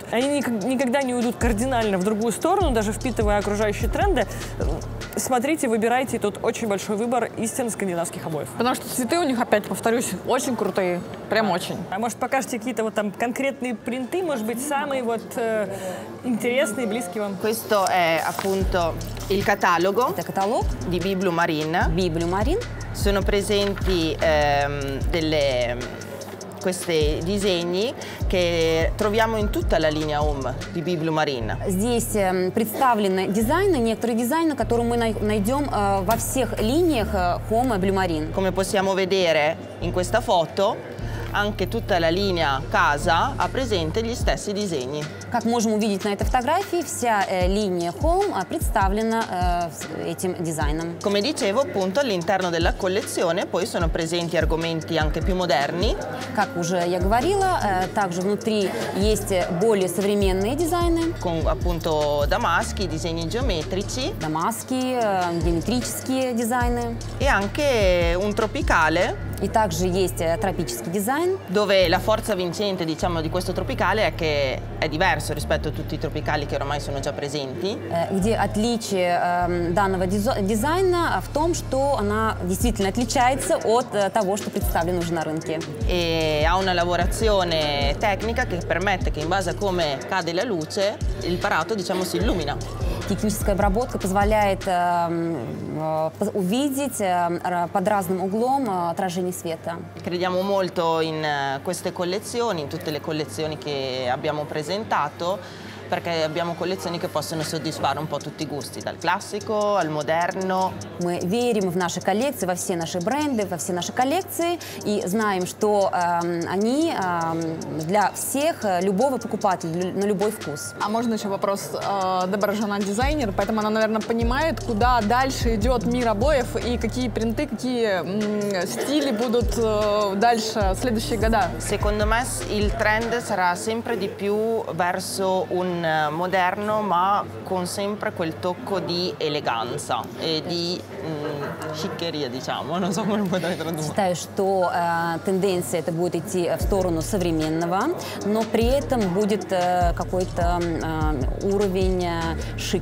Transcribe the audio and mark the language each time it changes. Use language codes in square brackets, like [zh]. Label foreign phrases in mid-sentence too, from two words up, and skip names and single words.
[ru] Они никогда не уйдут кардинально в другую сторону, даже впитывая окружающие тренды. смотрите, выбирайте, тут очень большой выбор истинно скандинавских обоев. Потому что цветы у них, опять повторюсь, очень крутые. Прям очень. А может, покажете какие-то вот там конкретные принты, может быть, самые вот интересные, близкие вам? [it] Questo è appunto il catalogo [ru] Это каталог [it] di Biblu Marine. [ru] Библию Марин. [it] Sono presenti questi disegni che troviamo in tutta la linea Home di Biblu Marine. [ru] Здесь представлены дизайны, некоторые дизайны, которые мы найдем во всех линиях Home Blue Marine. [it] Come possiamo vedere in questa foto, anche tutta la linea casa ha presente gli stessi disegni. [ru] Как можем увидеть на этой фотографии, вся линия Home представлена этим дизайном. [it] Come dicevo, appunto, all'interno della collezione poi sono presenti argomenti anche più moderni. [ru] Как уже я говорила, также внутри есть более современные дизайны. [it] Con appunto damaschi, disegni geometrici. [ru] Дамасские, геометрические дизайны. [it] E anche un tropicale. [ru] И также есть тропический дизайн. [it] Dove la forza vincente, diciamo, di questo tropicale è che è diverso rispetto a tutti i tropicali che ormai sono già presenti. [ru] Где отличие данного дизайна в том, что она действительно отличается от того, что представлено уже на рынке. [it] E ha una lavorazione tecnica che permette che in base a come cade la luce il parato, diciamo, si illumina. [ru] Техническая обработка позволяет увидеть под разным углом отражение света. [it] Crediamo molto in queste collezioni, in tutte le collezioni che abbiamo presentato, perché abbiamo collezioni che possono soddisfare un po' tutti i gusti, dal classico al moderno. [ru] Мы верим в наши коллекции, во все наши бренды, во все наши коллекции и знаем, что они для всех, любого покупателя, на любой вкус. А можно еще вопрос? Дебора Жана дизайнер, поэтому она, наверное, понимает, куда дальше идет мир обоев и какие принты, какие стили будут дальше в следующие года. [it] Secondo me il trend sarà sempre di più verso un moderno, ma con sempre quel tocco di eleganza e di sciccheria, diciamo, non so come potrei tradurre. [ru] Считаю, что тенденция это будет идти в сторону современного, но при этом будет какой-то уровень шик.